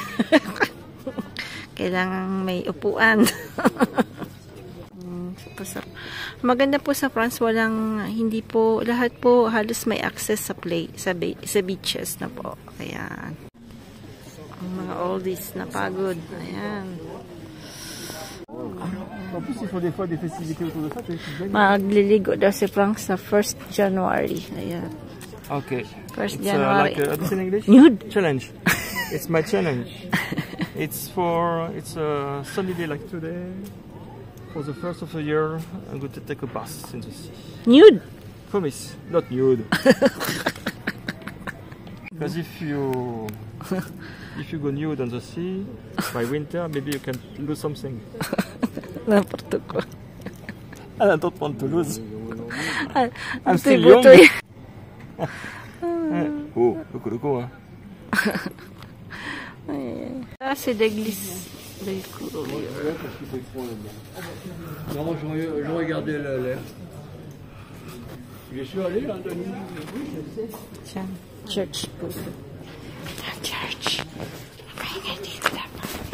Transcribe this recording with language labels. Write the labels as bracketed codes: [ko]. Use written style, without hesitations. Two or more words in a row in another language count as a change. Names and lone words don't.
[tl] Kailangan may upuan. Maganda po sa France, hindi po, lahat po halos may access sa sa beaches na po. Ayan. Ang mga oldies na pagod. Ayan. [fr] En plus, ils font des fois des festivités autour de ça. [tl] Magliligo daw si Frank sa [en] 1st January. [tl] Ayan. Okay. [en] 1st It's January. like, what's in English? Nude. Challenge. It's my challenge. It's a sunny day like today. For the first of the year, I'm going to take a bath in the sea. Nude. Promise, not nude. Because if you go nude on the sea, by winter, maybe you can lose something. [fr] N'importe quoi. [en] I don't want to lose. I'm still still young. Oh, look. [fr] Ah, c'est l'église de Coulier. Non, moi, je regardais l'air. Je suis allé là, Denis. Tiens, [en] church. Church. [fr] Après, il y a des là-bas.